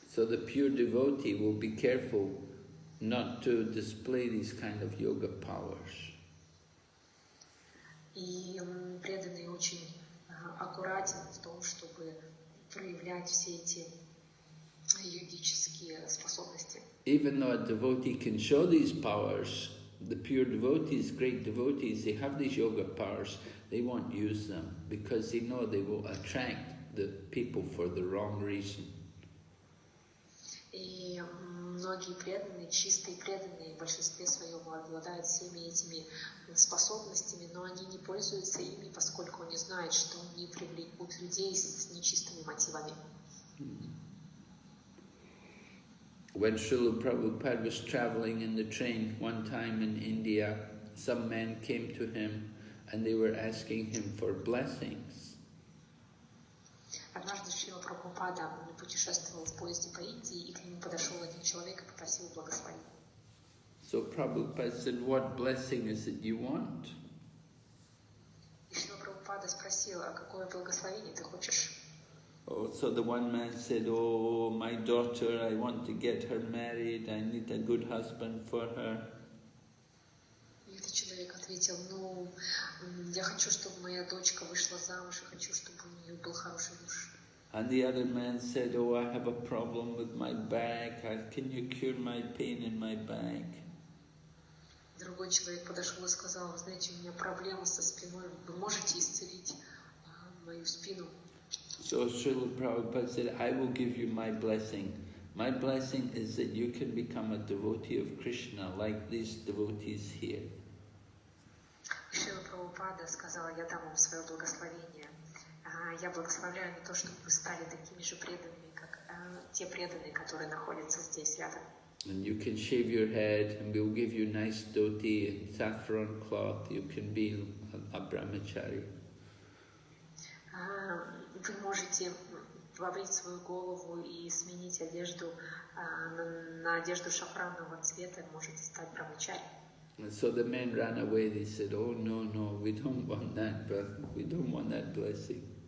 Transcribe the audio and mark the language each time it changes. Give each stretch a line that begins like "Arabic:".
English: So the pure devotee will be careful not to display these kind of yoga powers.
Russian: И преданный очень аккуратен в том, чтобы проявлять все эти йогические способности.
English: Even though a devotee can show these powers, the pure devotees, great devotees, they have these yoga powers, they won't use them because they know they will attract the people for the wrong reason.
Russian: И многие преданные, чистые преданные, в большинстве своем обладают всеми этими способностями, но они не пользуются ими, поскольку они знают, что они привлекут людей с нечистыми мотивами.
English: When Srila Prabhupada was traveling in the train one time in India, some men came to him and they were asking him for blessings.
Russian: Однажды Шрила Прабхупада путешествовал в поезде по Индии, и к нему подошел один человек и попросил благословения.
English: So Prabhupada said, "What blessing is it you want?"
Russian: И Шрила Прабхупада спросил, а какое благословение ты хочешь?
English: Oh, so the one man said, "Oh, my daughter, I want to get her married. I need a good husband for her."
Russian: И этот человек ответил, я хочу, чтобы моя дочка вышла замуж, и хочу, чтобы у нее был хороший муж.
English: And the other man said, "Oh, I have a problem with my back. Can you cure my pain in my back?"
Russian: Другой человек подошел и сказал, вы знаете, у меня проблема со спиной, вы можете исцелить мою спину?
English: So Srila Prabhupada said, "I will give you my blessing. My blessing is that you can become a devotee of Krishna, like these devotees here."
Russian: Шрила Прабхупада сказала, я дам вам свое благословение. Я благословляю на то, чтобы вы стали такими же преданными, как те преданные, которые находятся здесь рядом.
English: And you can shave your head, and we'll give you nice dhoti and saffron cloth. You can be a brahmachari.
Russian: Вы можете побрить свою голову и сменить одежду на одежду шафранового цвета, можете стать брахмачари.
English: And so the men ran away. They said, "Oh no, we don't want that, but we don't want that blessing."